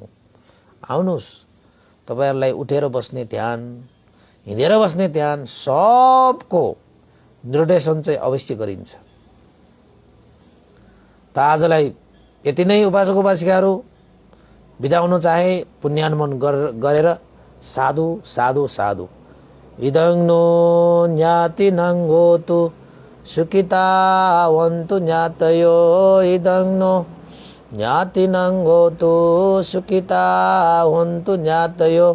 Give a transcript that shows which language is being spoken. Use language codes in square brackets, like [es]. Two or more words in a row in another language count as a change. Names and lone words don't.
[ne] आउनुस्, तपाईहरुलाई उठेर बस्ने ध्यान, हिँडेर बस्ने ध्यान सबको निर्देशन चाहिँ अवश्य गरिन्छ। त आजलाई यति नै उपासक उपासिकाहरू। बिदा हुन चाहे पुण्यानुमोदन गरेर [pi] साधु साधु साधु। इदं नो ज्ञातिनं होतु सुखितावन्तु ज्ञातयो। इदं नो ज्ञातिनं होतु सुखितावन्तु ज्ञातयो।